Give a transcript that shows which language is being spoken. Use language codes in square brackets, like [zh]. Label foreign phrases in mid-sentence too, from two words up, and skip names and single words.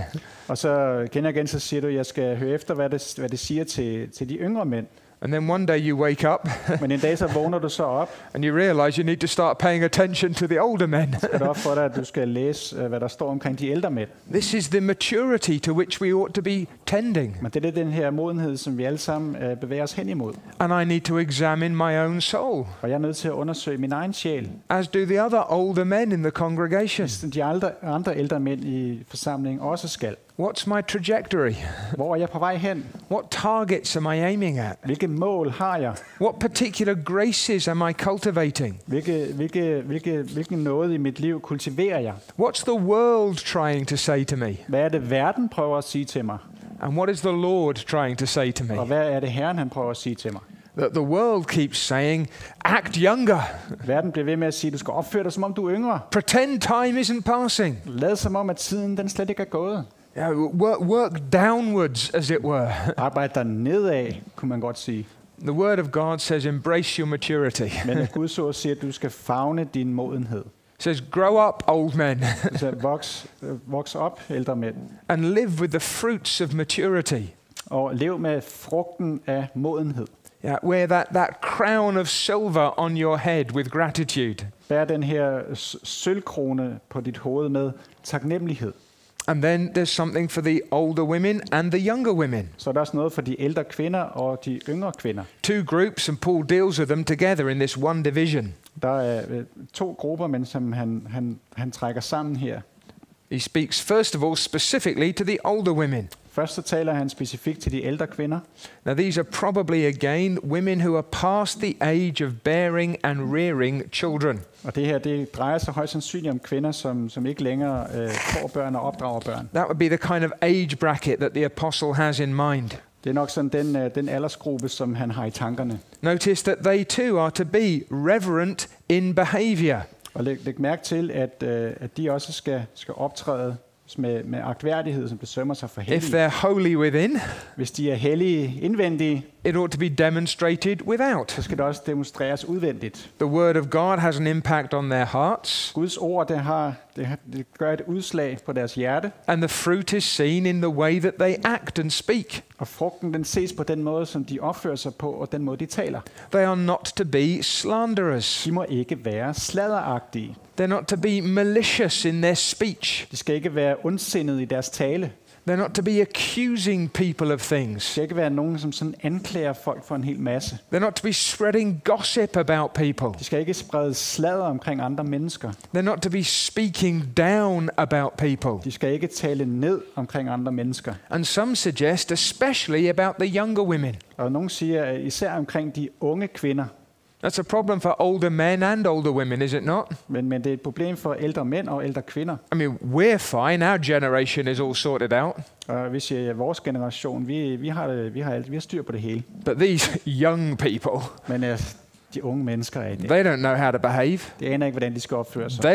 [da] Og så igen og igen så siger du, jeg skal høre efter, hvad det siger til de yngre mænd. [en] And then one day you wake up [da] Men en dag så vågner du så op. [en] And you realize you need to start paying attention to the older men. [da] Skal det op for dig, at du skal læse, hvad der står omkring de ældre mænd. [en] This is the maturity to which we ought to be tending. [da] Men det er den her modenhed, som vi alle sammen bevæger os hen imod. [en] And I need to examine my own soul. [da] Og jeg er nødt til at undersøge min egen sjæl. [en] As do the other older men in the congregation. [da] De andre ældre mænd i forsamlingen også skal. [en] What's my trajectory? [da] Hvor er jeg på vej hen? [en] What targets am I aiming at? [da] Hvilke mål har jeg? [en] What particular graces am I cultivating? [da] Hvilken noget i mit liv kultiverer jeg? [en] What's the world trying to say to me? [da] Hvad er det, verden prøver at sige til mig? [en] And what is the Lord trying to say to me? [da] Og hvad er det, Herren han prøver at sige til mig? [en] The world keeps saying, act younger. [da] Verden bliver ved med at sige, du skal opføre dig, som om du er yngre. [en] Pretend time isn't passing. [da] Lad som om, at tiden den slet ikke er gået. [en] Yeah, work downwards, as it were. [da] Arbejd dig nedad, kunne man godt sige. [en] The word of God says, embrace your maturity. [da] Men Guds ord siger, at du skal favne din modenhed. [en] It says, grow up, old men. [da] Så voks op, ældre mænd. [en] And live with the fruits of maturity. [da] og lev med frugten af modenhed. [en] Yeah, wear that crown of silver on your head with gratitude. [da] Bær den her sølvkrone på dit hoved med taknemmelighed. [en] And then there's something for the older women and the younger women. [da] Så er der også noget for de ældre kvinder og de yngre kvinder. [en] Two groups, and Paul deals with them together in this one division. [da] Der er to grupper, men som han trækker sammen her. [en] He speaks first of all specifically to the older women. [da] Først så taler han specifikt til de ældre kvinder. [en] Now these are probably again women who are past the age of bearing and rearing children. [da] Og det her, det drejer sig højst sandsynligt om kvinder, som ikke længere får børn og opdrager børn. [en] That would be the kind of age bracket that the apostle has in mind. [da] Det er nok sådan den aldersgruppe, som han har i tankerne. [en] Notice that they too are to be reverent in behavior. [da] Og læg mærke til, at de også skal optræde med agtværdighed, som det sømmer sig for [en] If [da] hellige. [en] they're holy within, [da] Hvis de er hellige indvendige, [en] it ought to be demonstrated without. [da] så skal det også demonstreres udvendigt. [en] The word of God has an impact on their hearts, [da] Guds ord, det gør et udslag på deres hjerte, [en] and the fruit is seen in the way that they act and speak. [da] og frugten den ses på den måde, som de opfører sig på, og den måde, de taler. [en] They are not to be slanderers. [da] De må ikke være sladderagtige. [en] They're not to be malicious in their speech. [da] De skal ikke være ondsindede i deres tale. [en] They're not to be accusing people of [da] De [en] things. [da] skal ikke være nogen, som sådan anklager folk for en hel masse. [en] They're not to be spreading gossip about people. [da] De skal ikke sprede sladder omkring andre mennesker. [en] They're not to be speaking down about people. [da] De skal ikke tale ned omkring andre mennesker. [en] And some suggest especially about the younger women. [da] Og nogen siger især omkring de unge kvinder. [en] That's a problem for older men and older women, is it not? [da] Men det er et problem for ældre mænd og ældre kvinder. [en] I mean, we're fine. Our generation is all sorted out. [da] Og vi siger, at vores generation, vi har styr på det hele. [en] But these young people, [da] Men de unge mennesker er i det. [en] they don't know how to behave. [da] De aner ikke, hvordan de skal opføre sig.